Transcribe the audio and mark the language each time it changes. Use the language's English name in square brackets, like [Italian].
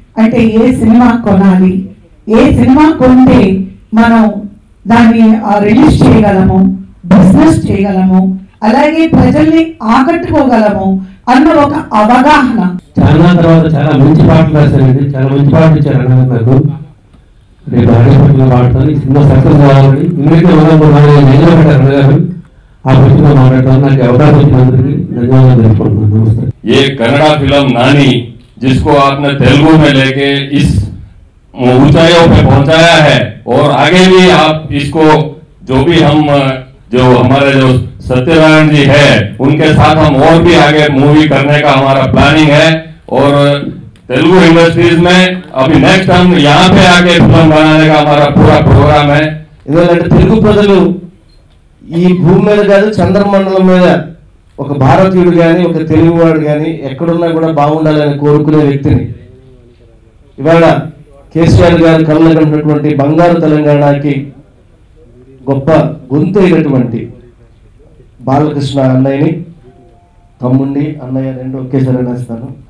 [Telugu] అంటే ఏ సినిమా కొనాలి, ఏ సినిమా కొంటే మనం దాన్ని రిలీజ్ చేయగలము, బిజినెస్ చేయగలము, అలాగే ప్రజల్ని ఆకట్టుకోగలము అన్న ఒక అవగాహన. చాలా తర్వాత చాలా మంచి పాటలు రాశారండి, చాలా మంచి పాటలు ఇచ్చారు అన్న నాకు. రేపు ఆడేపట్టిన పాడతాను. ఈ సినిమా సక్సెస్ కావాలని ఇంగ్లీష్లో పెట్టారు అన్నగారు. ఆ పుస్తకంలో మాట్లాడతాను. నాకు అవకాశం ఇచ్చినందుకు ధన్యవాదాలు తెలుసుకుంటున్నాను. నమస్తే. [Hindi] ये कन्नड़ा फिल्म नानी जिसको आपने तेलुगु में लेके इस ऊंचाइयों पे पहुंचाया है और आगे भी आप इसको जो हमारे जो सत्यनारायण जी है उनके साथ हम और भी आगे मूवी करने का हमारा प्लानिंग है और तेलुगु इंडस्ट्रीज में अभी नेक्स्ट हम यहाँ पे आके फिल्म बनाने का हमारा पूरा प्रोग्राम है. [Telugu] ఎందుకంటే తెలుగు ప్రజలు ఈ భూమి మీద కాదు చంద్రమండలం మీద ఒక భారతీయుడు కానీ ఒక తెలుగువాడు కానీ ఎక్కడున్నా కూడా బాగుండాలని కోరుకునే వ్యక్తిని ఇవాళ కేసీఆర్ గారు కళ్ళగన్నటువంటి బంగారు తెలంగాణకి గొప్ప గొంతు అయినటువంటి బాలకృష్ణ అన్నయ్యని, తమ్ముండి అన్నయ్య రెండు ఒకేసారి అనేస్తాను.